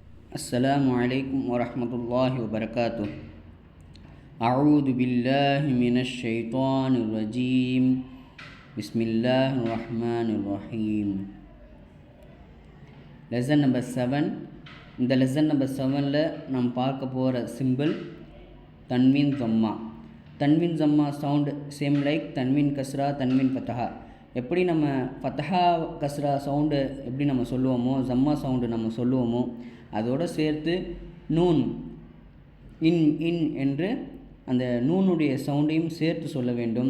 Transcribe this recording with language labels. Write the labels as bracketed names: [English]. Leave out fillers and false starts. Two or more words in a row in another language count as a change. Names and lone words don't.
[Arabic] السلام عليكم ورحمة الله وبركاته. أعوذ بالله من الشيطان الرجيم. بسم الله الرحمن الرحيم. [English] lesson number 7. [Tamil] இந்த [English] lesson number [Tamil] 7ல் நாம் பார்க்க போகிற சிம்பிள் [Arabic] تنوين ضمة. تنوين ضمة [English] sound same like [Arabic] تنوين كسرة تنوين فتحة. [Tamil] எப்படி நம்ம [Arabic] فتحة كسرة [Tamil] சவுண்டு எப்படி நம்ம சொல்லுவோமோ, ஜம்மா சவுண்டு நம்ம சொல்லுவோமோ, அதோடு சேர்த்து நூன் இன் இன் என்று அந்த நூனுடைய சவுண்டையும் சேர்த்து சொல்ல வேண்டும்.